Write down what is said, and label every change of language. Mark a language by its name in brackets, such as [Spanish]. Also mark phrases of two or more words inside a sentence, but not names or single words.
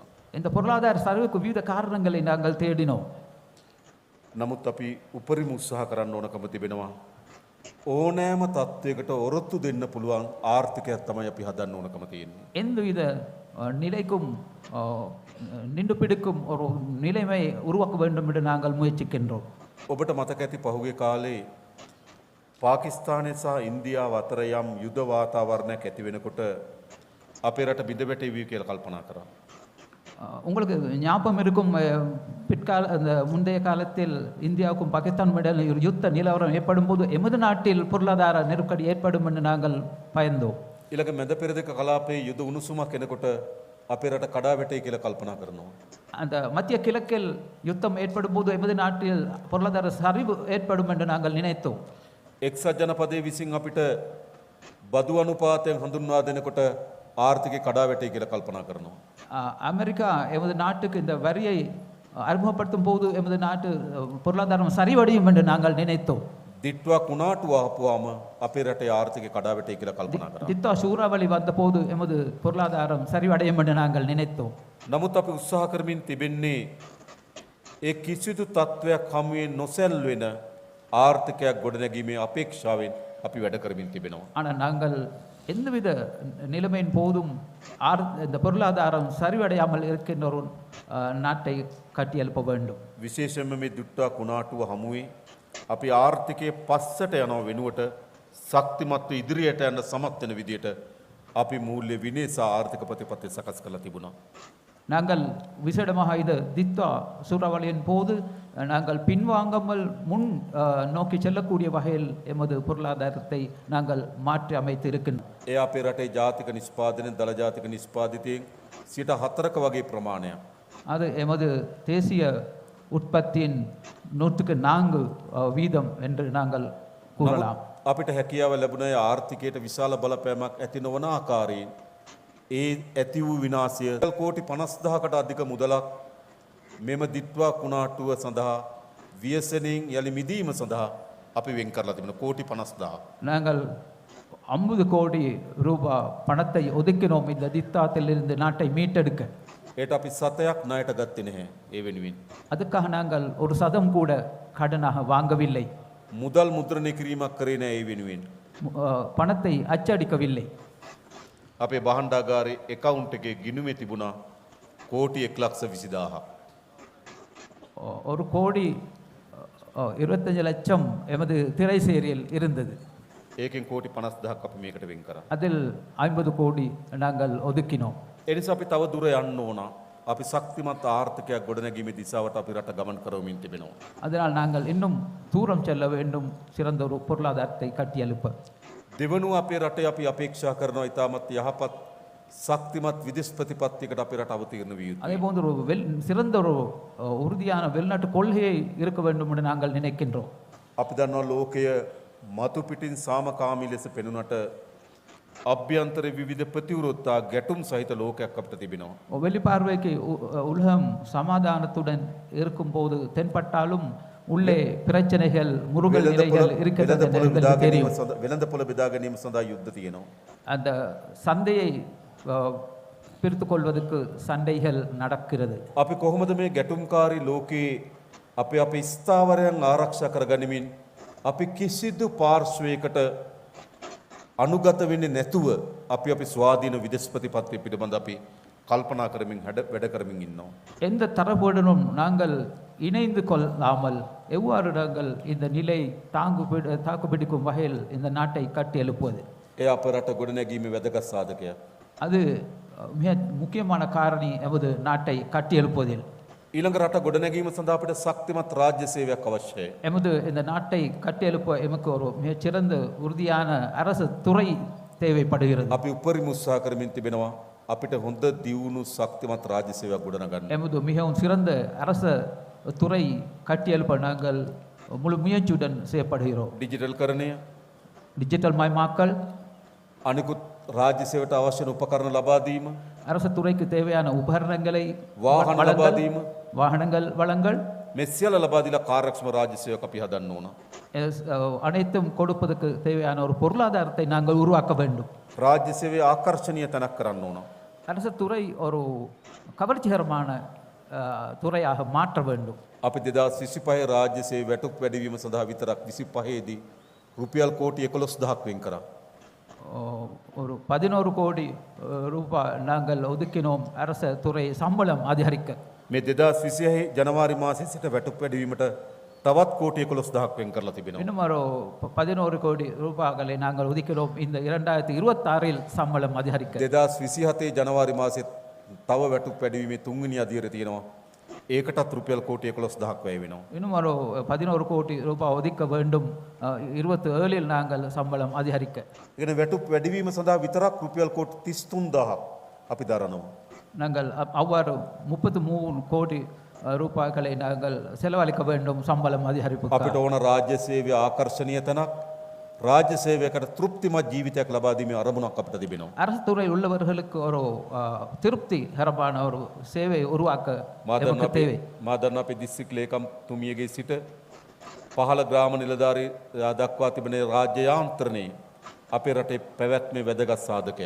[Tamil] இந்த பொருளாதார சரிவுக்கு விவித காரணங்களை நாங்கள் தேடினோம். [Sinhala] නමුත් අපි උපරිම උත්සාහ කරන්න ඕනකම තිබෙනවා. ඕනෑම තත්ත්වයකට ඔරොත්තු දෙන්න පුළුවන් ආර්ථිකයක් තමයි අපි හදන්න ඕනකම තියෙන්නේ. [Tamil] எந்தவித நிலைக்கும் நின்று பிடிக்கும் ஒரு நிலைமை உருவாக்க வேண்டும் என்று நாங்கள் முயற்சிக்கின்றோம். [Sinhala] ඔබට මතක ඇති පහුගිය කාලේ පාකිස්තානය සහ ඉන්දියාව අතර යම් යුද වාතාවරණයක් ඇති වෙනකොට අපේ රට බිඳ වැටෙවි කියලා කල්පනා කරා. [Tamil] உங்களுக்கு ஞாபகம் இருக்கும், அந்த முந்தைய காலத்தில் இந்தியாவுக்கும் பாகிஸ்தான் இடையில் ஒரு யுத்த நிலவரம் ஏற்படும் போது எமது நாட்டில் பொருளாதார நெருக்கடி ஏற்படும் என்று நாங்கள் பயந்தோம். [Sinhala] ඊළඟ මැද පෙරදිග කලාපයේ යුද උණුසුමක් එනකොට අපේ රට කඩා වැටේ කියලා කල්පනා කරනවා. [Tamil] அந்த மத்திய கிழக்கில் யுத்தம் ஏற்படும் போது எமது நாட்டில் பொருளாதார சரிவு ஏற்படும் என்று நாங்கள் நினைத்தோம். [Sinhala] එක්සත් ජනපදයේ විසින් අපිට බදු අනුපාතයෙන් හඳුන්වා දෙනකොට ආර්ථිකය කඩා වැටේ කියලා කල්පනා කරනවා. [Tamil] அமெரிக்கா எமது நாட்டுக்கு இந்த வரியை அறிமுகப்படுத்தும் போது எமது நாட்டு பொருளாதாரம் சரிவடையும் என்று நாங்கள் நினைத்தோம். [Sinhala] දිට්ටුවක් උනාටුව ආපුවාම අපේ රටේ ආර්ථිකය කඩා වැටේ කියලා කල්පනා කරා. [Tamil] திட்டா சூறாவளி வந்த போது எமது பொருளாதாரம் சரிவடையும் என்று நாங்கள் நினைத்தோம். [Sinhala] නමුත් අපි උත්සාහ කරමින් තිබෙන්නේ ඒ කිසිදු තත්ත්වයක් හමුවේ නොසැල්වෙන ආර්ථිකයක් ගොඩනැගීමේ අපේක්ෂාවෙන් අපි වැඩ කරමින් තිබෙනවා. [Tamil] ஆனால் நாங்கள் எந்தவித நிலைமையின் போதும் இந்த பொருளாதாரம் சரிவடையாமல் இருக்கின்ற ஒரு நாட்டை கட்டியெழுப்ப வேண்டும். [Sinhala] විශේෂයෙන්ම මේ දුට්ටුවක් උනාටුව හමුවේ අපි ආර්ථිකයේ පස්සට යනව වෙනුවට ශක්තිමත්ව ඉදිරියට යන්න සමත් වෙන විදියට අපි මූල්‍ය විනය සහ ආර්ථික ප්‍රතිපත්ති සකස් කරලා තිබුණා. [Tamil] நாங்கள் விசேடமாக இது தித்வா சூறாவளியின் போது நாங்கள் பின்வாங்காமல் முன் நோக்கி செல்லக்கூடிய வகையில் எமது பொருளாதாரத்தை நாங்கள் மாற்றி அமைத்து இருக்கின்றோம். [Sinhala] ඒ අපේ රටේ ජාතික නිෂ්පාදනයෙන් දළ ජාතික නිෂ්පාදිතයෙන් 4ක වගේ ප්‍රමාණයක්. [Tamil] அது எமது தேசிய உற்பத்தியின் 104 வீதம் என்று நாங்கள் கூறலாம். [Sinhala] අපිට හැකියාව ලැබුණේ ආර්ථිකයට විශාල බලපෑමක් ඇති නොවන ආකාරයෙන් ඒ ඇති වූ විනාශය කෝටි 50000කට අධික මුදලක් මෙම දිත්වා කුණාටුව සඳහා ව්‍යසනයෙන් යලි මිදීම සඳහා අපි වෙන් කරලා තිබෙනවා කෝටි 50000. [Tamil] நாங்கள் 50 கோடி ரூபாய் பணத்தை ஒதுக்கினோம் இந்த தித்தாத்திலிருந்து நாட்டை மீட்டெடுக்க. [Sinhala] ඒට අපි සතයක් ණයට ගත්තේ නැහැ ඒ වෙනුවෙන්. [Tamil] அதுக்காக நாங்கள் ஒரு சதம் கூட கடனாக வாங்கவில்லை. [Sinhala] මුදල් මුද්‍රණය කිරීමක් කරේ නැහැ ඒ වෙනුවෙන්. [Tamil] பணத்தை அச்சடிக்கவில்லை. [Sinhala] අපේ භාණ්ඩාගාරයේ account එකේ ගිණුමේ තිබුණා කෝටි 1,20,000ක්. [Tamil] ஒரு கோடி 25 லட்சம் எமது திரைசேரியில் இருந்தது. [Sinhala] ඒකෙන් කෝටි 50,000ක් අපි මේකට වෙන් කරා. [Tamil] அதில் 50 கோடி நாங்கள் ஒதுக்கினோம். [Sinhala] ඒ නිසා අපි තව දුර යන්න ඕන. අපි ශක්තිමත් ආර්ථිකයක් ගොඩනැගීමේ දිශාවට අපි රට ගමන් කරවමින් තිබෙනවා. [Tamil] அதனால் நாங்கள் இன்னும் தூரம் செல்ல வேண்டும், சிறந்த ஒரு பொருளாதாரத்தை கட்டியெழுப்ப. [Sinhala] දෙවනුව අපේ රටේ අපි අපේක්ෂා කරනවා ඉතාමත් යහපත් ශක්තිමත් විදේශ ප්‍රතිපත්තියකට අපේ රට අවතීර්ණ විය යුතුයි. [Tamil] அதே போன்று ஒரு சிறந்த ஒரு உறுதியான வெளிநாட்டு கொள்கையை இருக்க வேண்டும் என்று நாங்கள் நினைக்கின்றோம். [Sinhala] අපි දන්නවා ලෝකය මතු පිටින් සාමකාමී ලෙස පෙනුනට අභ්‍යන්තර විවිධ ප්‍රතිවිරෝධතා ගැටුම් සහිත ලෝකයක් අපිට තිබෙනවා. [Tamil] வெளிப்பார்வைக்கு உலகம் சமாதானத்துடன் இருக்கும்போது தென்பட்டாலும் உள்ளே பிரச்சனைகள் முருகல் நிலைகள் இருக்கிறது எங்களுக்கு தெரியும். [Sinhala] වෙළඳපොළ බෙදා ගැනීම සඳහා යුද්ධ තියෙනවා. [Tamil] அந்த சந்தையை பிரித்துக் கொள்வதற்கு சண்டைகள் நடக்கிறது. [Sinhala] අපි කොහොමද මේ ගැටුම්කාරී ලෝකයේ අපේ ස්ථාවරයන් ආරක්ෂා කරගනිමින් අපි කිසිදු පාර්ශ්වයකට අනුගත වෙන්නේ නැතුව අපි ස්වාධීන විදේශ ප්‍රතිපත්තිය පිළිබඳ අපි කල්පනා කරමින් වැඩ කරමින් ඉන්නවා. [Tamil] எந்த தரப்புடனும் நாங்கள் இணைந்து கொள்ளாமல் எவ்வாறு நாங்கள் இந்த நிலை தாக்குப்பிடிக்கும் வகையில் இந்த நாட்டை கட்டி எழுப்புவது. [Sinhala] ඒ අප රට ගොඩනැගීමේ වැදගත් සාධකයක්. [Tamil] அது மிக முக்கியமான காரணி எமது நாட்டை கட்டி எழுப்புவதில். [Sinhala] ඊළඟ රට ගොඩනැගීම සඳහා අපිට ශක්තිමත් රාජ්‍ය සේවයක් අවශ්‍යයි. [Tamil] எமது இந்த நாட்டை கட்டி எழுப்ப எமக்கு ஒரு மிகச்சிறந்த உறுதியான அரசு துறை தேவைப்படுகிறது. [Sinhala] අපි උපරිම උත්සාහ කරමින් තිබෙනවා අපිට හොඳ දියුණු ශක්තිමත් රාජ්‍ය සේවයක් ගොඩනගන්න. [Tamil] எமது மிகவும் சிறந்த அரச துறை கட்டி எழுப்ப நாங்கள் முழு முயற்சியுடன் செய்யப்படுகிறோம். [Sinhala] ඩිජිටල් කරණය, [Tamil] டிஜிட்டல் மயமாக்கல், [Sinhala] අනිකුත් රාජ්‍ය සේවයට අවශ්‍ය උපකරණ ලබා දීම, [Tamil] அரசு துறைக்கு தேவையான உபகரணங்களை [Sinhala] වාහන ලබා දීම, [Tamil] வாகனங்கள் வளங்கள் [Sinhala] මේ සියල්ල ලබා දීලා කාර්යක්ෂම රාජ්‍ය සේවයක් අපි හදන්න ඕන. [Tamil] அனைத்தும் கொடுப்பதற்கு தேவையான ஒரு பொருளாதாரத்தை நாங்கள் உருவாக்க வேண்டும். [Sinhala] රාජ්‍ය සේවයේ ආකර්ෂණීය තැනක් කරන්න ඕන. [Tamil] அரசு துறை ஒரு கவர்ச்சிகரமான துறையாக மாற்ற வேண்டும். [Sinhala] අපි 2025 රාජ්‍ය සේවය වැටුප් වැඩිවීම සඳහා විතරක් 25 දී රුපියල් කෝටි 11,000ක් වෙන් කරා. [Tamil] ஒரு 11 கோடி ரூபாய் நாங்கள் ஒதுக்கினோம் அரச துறை சம்பளம் அதிகரிக்க. [Sinhala] මේ 2026 ජනවාරි මාසයේ සිට වැටුප් වැඩිවීමට තවත් කෝටි 11,000ක් වෙන් කරලා තිබෙනවා. [Tamil] இன்னும் ஒரு 11 கோடி ரூபாய்களை நாங்கள் ஒதுக்கினோம் இந்த 2026 சம்பளம் அதிகரிக்க. [Sinhala] 2027 ජනවාරි මාසයේ තව වැටුප් වැඩිවීමේ තුන්වෙනි අදියර තියෙනවා. ඒකටත් රුපියල් කෝටි 11,000ක් වැය වෙනවා. [Tamil] இன்னும் ஒரு 11 கோடி ரூபாய் ஒதுக்க வேண்டும். 27 நாங்கள் சம்பளம் அதிகரிக்க. [Sinhala] ඉගෙන වැටුප් වැඩිවීම සඳහා විතරක් රුපියල් කෝටි 33,000ක් අපි දරනවා. [Tamil] நாங்கள் அவ்வாறு 33 கோடி ரூபாய்களை நாங்கள் செலவழிக்க வேண்டும் சம்பளம் அதிகரிப்பு. [Sinhala] අපිට ඕන රාජ්‍ය සේවය ආකර්ෂණීය තැනක්, රාජ්‍ය සේවයකට තෘප්තිමත් ජීවිතයක් ලබා දීමේ අරමුණක් අපිට තිබෙනවා. [Tamil] அரசு துறை உள்ளவர்களுக்கு ஒரு திருப்திகரமான ஒரு சேவை உருவாக்க நமக்கு தேவை. [Sinhala] මා දන්නා අපේ දිස්ත්‍රික් ලේකම් තුමියගේ සිට පහළ ග්‍රාම නිලධාරී දක්වා තිබෙන රාජ්‍ය යාන්ත්‍රණයේ අපේ රටේ පැවැත්මේ වැදගත් සාධකයක්.